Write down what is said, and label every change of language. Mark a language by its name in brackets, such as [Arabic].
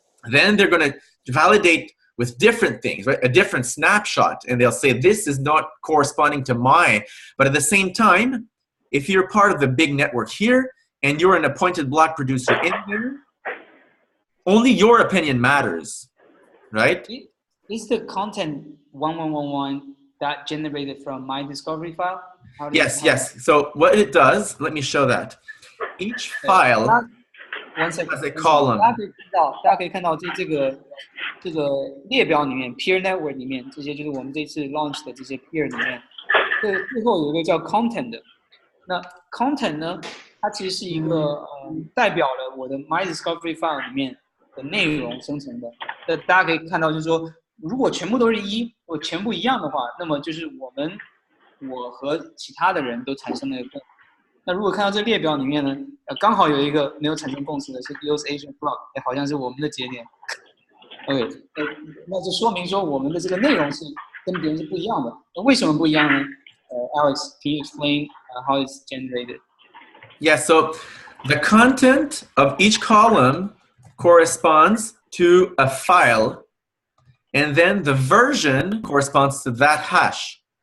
[English] Then they're going to validate with different things, right? A different snapshot, and they'll say this is not corresponding to my, but at the same time, if you're part of the big network here and you're an appointed block producer in here, only your opinion matters, right? Is the content 1111 that generated from my discovery file? Yes. So what it does, let me show that. Each file has a column. [Chinese] 大家可以看到这个列表里面 peer network 里面，这些就是我们这次 launch 的这些 peer 里面，最后有一个叫 content 的。那 content 呢，它其实是一个代表了我的 my discovery file 里面的内容生成的。那大家可以看到，就是说，如果全部都是1或全部一样的话，那么就是我和其他的人都产生了那如果看到这个列表里面呢，刚好有一个没有产生共识的是 EOS Asia Block，好像是我们的节点。 OK， 那就说明说我们的这个内容是跟别人是不一样的。那为什么不一样呢？ [English] Alex, can you explain how it's generated? Yeah, so the content of each column corresponds to a file, and then the version corresponds to that hash.